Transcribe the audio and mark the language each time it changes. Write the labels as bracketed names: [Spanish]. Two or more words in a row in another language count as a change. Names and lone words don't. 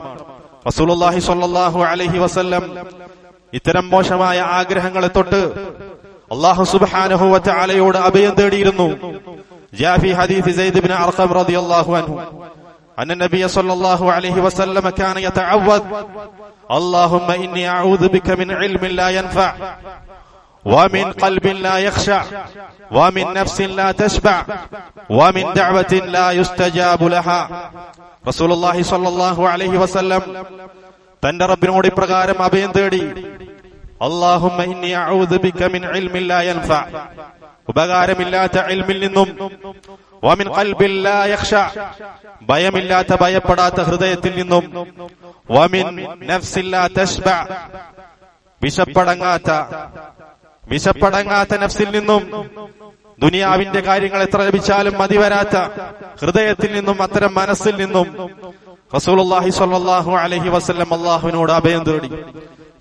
[Malayalam] റസൂലുള്ളാഹി [Arabic] صلى الله عليه وسلم [Malayalam] ഇത്തരം മോശമായ ആഗ്രഹങ്ങളെ തൊട്ട് [Arabic] الله سبحانه وتعالى [Malayalam] അഭയം തേടിയിരുന്നു. [Arabic] جاء في حديث زيد بن أرقم رضي الله عنه أن النبي صلى الله عليه وسلم كان يتعوذ اللهم إني أعوذ بك من علم لا ينفع ومن قلب لا يخشع ومن نفس لا تشبع ومن دعوة لا يستجاب لها. رسول الله صلى الله عليه وسلم [Malayalam] തന്റെ റബ്ബിനോട് ഇപ്രകാരം അഭയം തേടി, [Arabic] اللهم إني أعوذ بك من علم لا ينفع, [Malayalam] ഉപകാരമില്ലാത്ത ഇൽമിൽ നിന്നും, [Arabic] ومن قلب لا يخشع, [Malayalam] ഭയമില്ലാത്ത ഭയപ്പെടാത്ത ഹൃദയത്തിൽ നിന്നും, [Arabic] ومن نفس لا تشبع, [Malayalam] വിശപ്പടങ്ങാത്ത നഫ്സിൽ നിന്നും, ദുനിയാവിന്റെ കാര്യങ്ങൾ എത്ര ലഭിച്ചാലും മതിവരാത്ത ഹൃദയത്തിൽ നിന്നും, അത്തരം മനസ്സിൽ നിന്നും റസൂലുള്ളാഹി [Arabic] صلى الله عليه وسلم [Malayalam] അല്ലാഹുവിനോട് അഭയം തേടി.